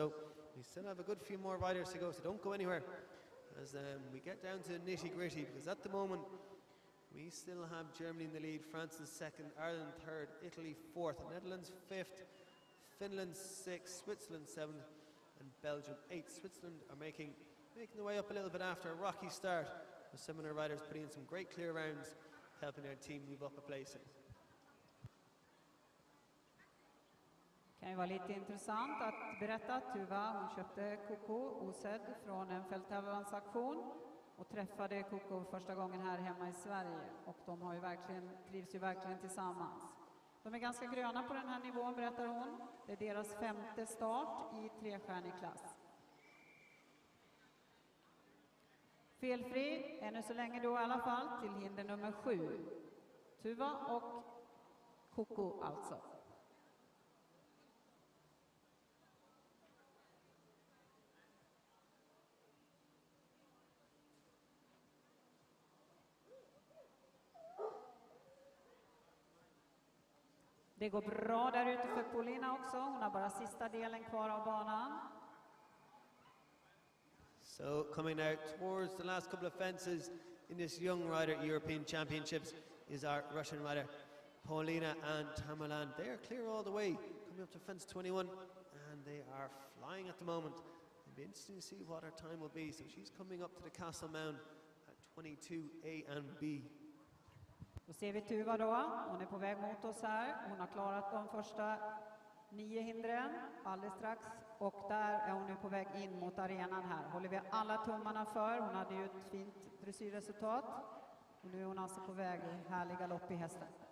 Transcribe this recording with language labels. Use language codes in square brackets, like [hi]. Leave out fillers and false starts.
[en] So we still have a good few more riders to go, so don't go anywhere as we get down to nitty-gritty, because at the moment we still have Germany in the lead, France in 2nd, Ireland 3rd, Italy 4th, Netherlands 5th, Finland 6th, Switzerland 7th, and Belgium 8th. Switzerland are making the way up a little bit after a rocky start, with some of their riders putting in some great clear rounds, helping their team move up a placing. [sv] Det kan ju vara lite intressant att berätta att Tuva, hon köpte Coco osedd från en fälttävlansaktion och träffade Coco första gången här hemma i Sverige, och de har ju trivs ju verkligen tillsammans. De är ganska gröna på den här nivån, berättar hon. Det är deras 5:e start i 3-stjärnig klass. Felfri, ännu så länge då i alla fall, till hinder nummer 7. Tuva och Coco alltså. Det går bra där ute för Paulina också. Hon har bara sista delen kvar av banan. [en] So coming out towards the last couple of fences in this young rider European Championships is our Russian rider Paulina and Tamerlane. They are clear all the way, coming up to fence 21, and they are flying at the moment. It'll be interesting to see what her time will be. So she's coming up to the Castle Mound at 22 A and B. [sv] Då ser vi Tuva då. Hon är på väg mot oss här. Hon har klarat de första 9 hindren alldeles strax. Och där är hon nu på väg in mot arenan här. Håller vi alla tummarna för. Hon hade ju ett fint dressyrresultat. Och nu är hon alltså på väg i härlig galopp i hästen.